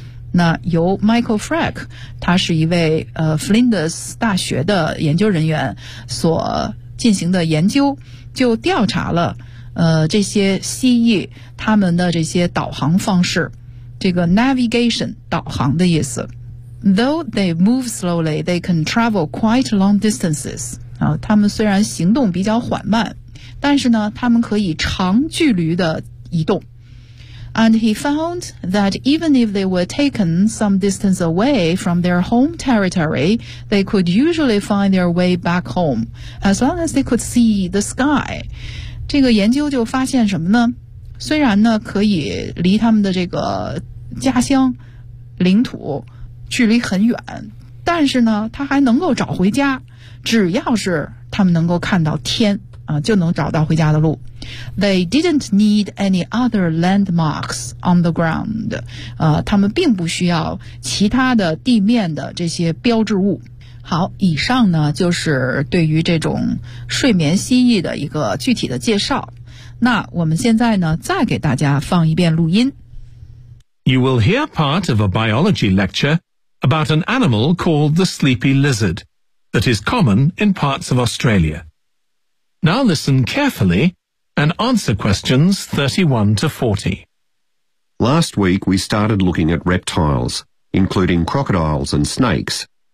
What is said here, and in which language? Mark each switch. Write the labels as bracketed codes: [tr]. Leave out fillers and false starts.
[zh] 那由 Michael Frick, 他是一位Flinders 大学的研究人员所进行的研究，就调查了这些蜥蜴他们的这些导航方式，这个 navigation 导航的意思。 [en] Though they move slowly, they can travel quite long distances. [zh] 他们虽然行动比较缓慢，但是呢，他们可以长距离的移动。 [en] And he found that even if they were taken some distance away from their home territory, they could usually find their way back home, as long as they could see the sky. [zh] 这个研究就发现什么呢？虽然呢，可以离他们的这个家乡、领土距离很远，但是呢，他还能够找回家，只要是他们能够看到天。就能找到回家的路。 [en] They didn't need any other landmarks on the ground. [zh] 他们并不需要其他的地面的这些标志物。好，以上呢，就是对于这种睡眠蜥蜴的一个具体的介绍。那我们现在呢，再给大家放一遍录音。 [en] You will hear part of a biology lecture about an animal called the sleepy lizard that is common in parts of Australia. Now listen carefully and answer questions 31 to 40. Last week we started looking at reptiles, including crocodiles and snakes.